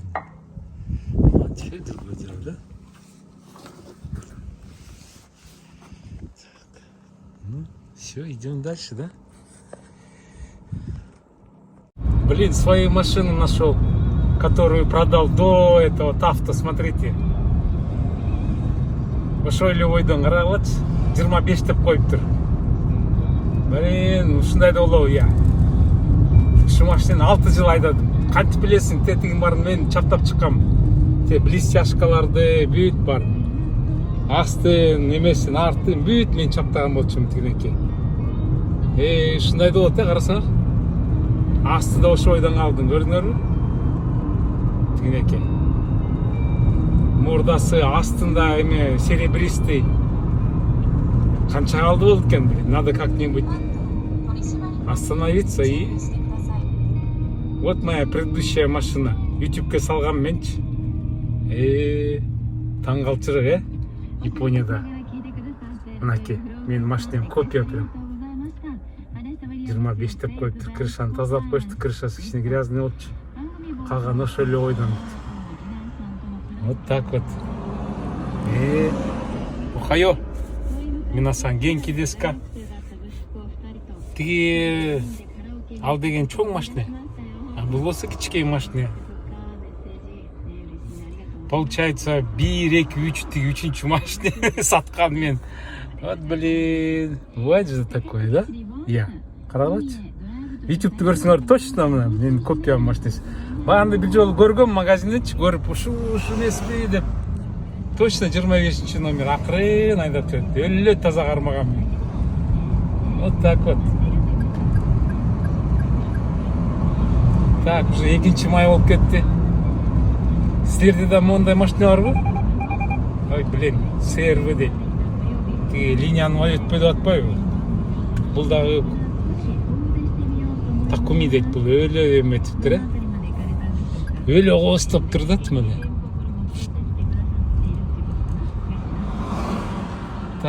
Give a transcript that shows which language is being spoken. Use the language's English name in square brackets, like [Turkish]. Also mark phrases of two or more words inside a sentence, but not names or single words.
[Russian] А теперь другое дело, да? Ну, все, идем дальше, да? Блин, свою машину нашел, которую продал до этого Тафта, смотрите. [Kyrgyz] Ошол эле ойдон карагылачы, 25 деп коюптур. Блин, ушундай да болобу, я. Ушу машинаны 6 жыл айдадым. Кантип билесиң, тетигин барын мен чаптап чыккам. Те блестяшкаларды бүт бар. Астын, немесин, артын бүт мен чаптаган болчумун тигинеке. Ушундай да болот да, карасаңар. Асты да ошо ойдон алдым, көрдүңөрбү? Тигинеке. Мурдасы астында эме серебристый. Канча калды болду экен, [Russian] блин, надо как-нибудь остановиться и... Вот моя предыдущая машина. [Kyrgyz] YouTube'ке салгам менчи. Таң калчырык, Японияда. Мынакей, менин машинем копия прям. 25 деп коюптур, крышаны тазалап коюшту, крышасы кичине грязный болчу. Калган ошол эле ойдон. [Russian] Вот так вот. [Japanese] Охайо. みなさん元気ですか. [Kyrgyz] Тиги ал деген чоң машина. А бул болсо кичкей машина. Получается 1, 2, 3, тиги 3-чү машина саткан мен. [Russian] Вот блин. Вот же такое, да? Я. [Kyrgyz] Карагылачы. YouTube'ду көрсөңөр точно мына менин копиям машинасы. Багында бир жолу көргөм магазиндечи, көрүп ушу эмеспи деп. Точно 25 номер акырын айдап жүрөт. Эле таза кармаган. [Russian] Вот так вот. Так, уже [Kyrgyz] 2 май болуп кетти. Силерде да мондай машина барбы? [Russian] Ой, блин, [Kyrgyz] CR-V дейт. Тиги линияны өтпөй деп атпайбы? Бул дагы Такуми дейт, бул өлө эметиптир, өлө коостоптур да тимеле.